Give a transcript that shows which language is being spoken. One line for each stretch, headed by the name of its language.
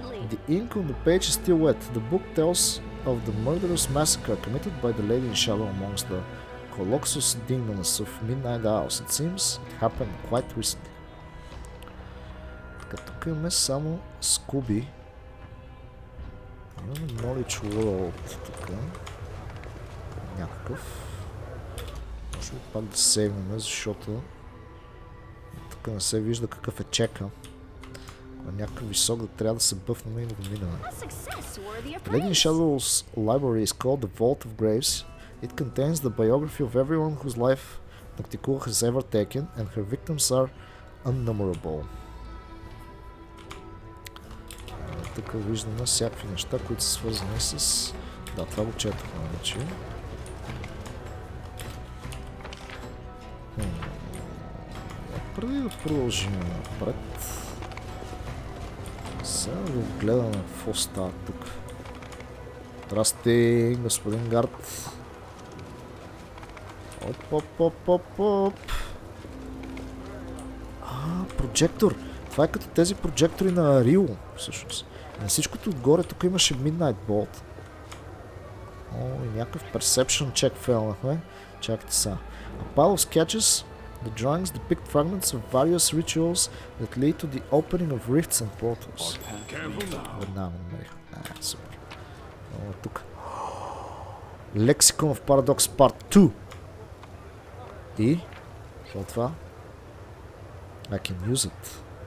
English: The ink on the page is still wet. The book tells of the murderous massacre committed by the Lady in Shadow amongst the colossus demons of Midnight Hours. It seems it happened quite recently.
Bulgarian: Така, тук имаме само скуби. Имаме Knowledge World тук. Някакъв. Може би пак да сейвнем, защото тук не се вижда какъв е чека. Някакъв висок да трябва да се бъфнем и да го минаме.
English: The Lady in Shadow's library is called the Vault of Graves. It contains the biography of everyone whose life Nocticua has ever taken, and her victims are unnumberable.
Bulgarian: Тук виждаме всякакви неща, които са свързани с... Да, това го четохме вече. Преди да продължим напред, сега да гледаме какво става тук. Здрасти, господин Гард. Оп. Прожектор. Това е като тези прожектори на Рио, всъщност. На всичкото отгоре тук имаше Midnight Bolt. И някакъв Perception check фейлнахме. Чакайте сега.
English: A pile of sketches. The drawings depict fragments of various rituals that lead to the opening of rifts and portals.
Bulgarian: Веднага го намерих. Супер. Тук. Lexicon of Paradox Part 2. И? Какво е това?
English: I can use it.